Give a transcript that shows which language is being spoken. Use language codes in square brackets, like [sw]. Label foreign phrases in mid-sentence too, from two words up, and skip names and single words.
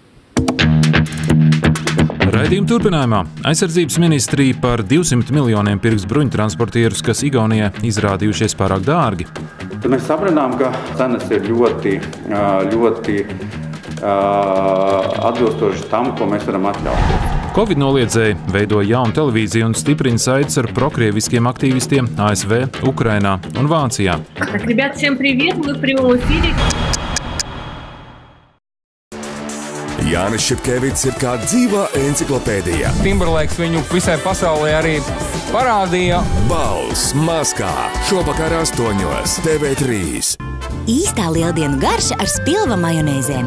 [lv] Raidījuma turpinājumā aizsardzības ministrija par 200 miljoniem pirks bruņtransportierus, kas Igaunijai izrādījušies pārāk dārgi. Tad mēs sapratām, ka cenas ir ļoti atbilstoši tam, ko mēs varam atļauties. Covid noliedzēji veido jaunu televīziju un stiprina saites ar prokrieviskiem aktīvistiem ASV, Ukrainā un Vācijā. [ru] Rебят, всем привет, мы в прямом эфире. [lv] Jānis Šepkevits ir kā dzīvā enciklopēdija. Timberlakes viņu visai pasaulē arī parādīja. Balss maskā šovakar 8:00 TV3. Īstā lieldienu garša ar spilva majonēzēm.